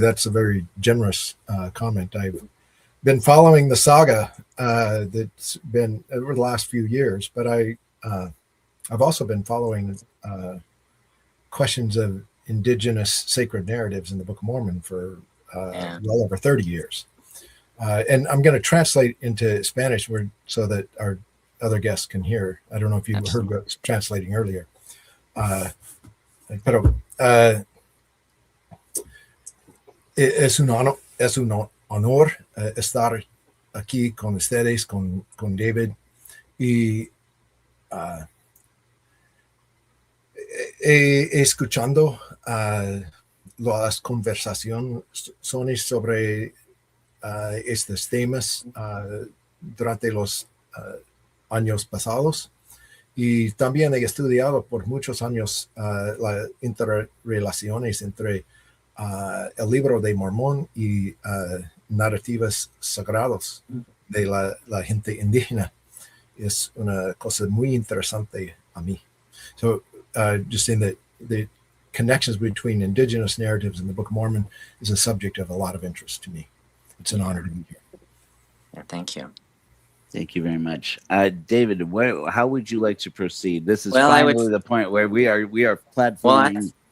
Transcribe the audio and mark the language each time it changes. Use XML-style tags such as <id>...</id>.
<en>That's a very generous comment. I've been following the saga that's been over the last few years, but I've also been following questions of indigenous sacred narratives in the Book of Mormon for Yeah. well over 30 years. And I'm going to translate into Spanish so that our other guests can hear. I don't know if you heard what I was translating earlier.</en> <es>Pero es un honor estar aquí con ustedes, con David. Y escuchando las conversaciones sobre estos temas durante los años pasados. Y también he estudiado por muchos años las interrelaciones entre el libro de Mormón y narrativas sagradas de la gente indígena. Es una cosa muy interesante a mí.</es> <en>So just saying that the connections between indigenous narratives in the Book of Mormon is a subject of a lot of interest to me. It's an honor to be here. Yeah, thank you. Thank you very much, David. How would you like to proceed? This is Well, finally the point where we are platforming.</en>